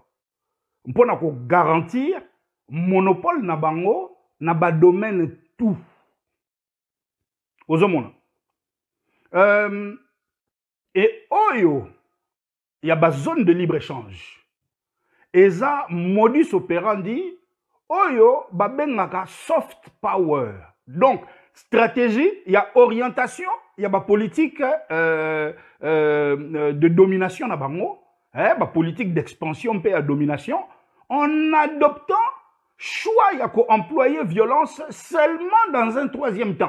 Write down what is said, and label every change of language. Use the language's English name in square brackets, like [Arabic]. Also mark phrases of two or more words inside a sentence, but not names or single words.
[Lingala] Mpona ko [French] garantir monopole [Lingala] na bango na ba domaine tout. Ozomona. [French] Et oyo y a ba zone de libre-échange. [Lingala] Eza [Latin] modus operandi [Lingala] oyo ba bengaka [English] soft power. [French] Donc stratégie, il y a orientation, il y a ba politique de domination [Lingala] na bango, [French] ba politique d'expansion pe à domination en adoptant choix y a ko employer violence seulement dans un troisième temps.